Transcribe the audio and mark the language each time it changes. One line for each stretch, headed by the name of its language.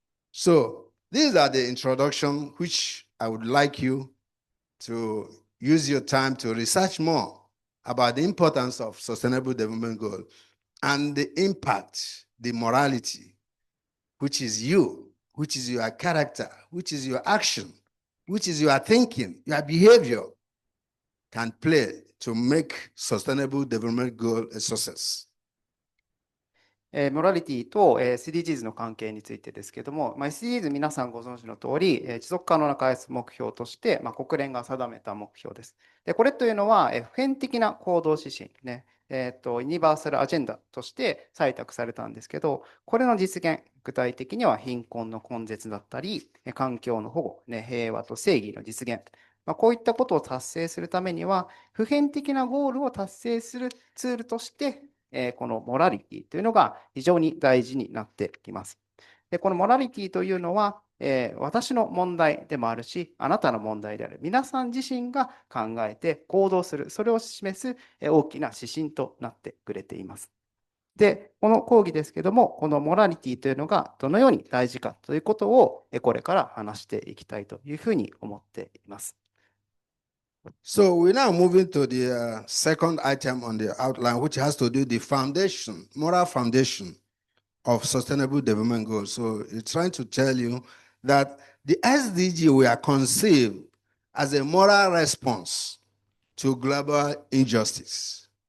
English: So these are the introduction which I would like you to use your time to research more about the importance of sustainable development goal and the impact, the morality, which is you, which is your character, which is your action, which is your thinking, your behavior, can play to make sustainable development goal a success.
Japanese: モラリティと SDGs の関係についてですけども、SDGs 皆さんご存知の通り、持続可能な開発目標として、国連が定めた目標です。で、これというのは、普遍的な行動指針ね、ユニバーサルアジェンダとして採択されたんですけど、これの実現、具体的には貧困の根絶だったり、環境の保護、平和と正義の実現、こういったことを達成するためには、普遍的なゴールを達成するツールとして、このモラリティというのが非常に大事になってきます。で、このモラリティというのは、私の問題でもあるし、あなたの問題である。皆さん自身が考えて行動する。それを示す大きな指針となってくれています。で、この講義ですけども、このモラリティというのがどのように大事かということをこれから話していきたいというふうに思っています。
English: So we're now moving to the second item on the outline, which has to do with the foundation, moral foundation of sustainable development goals. So it's trying to tell you that the SDG were conceived as a moral response to global injustice.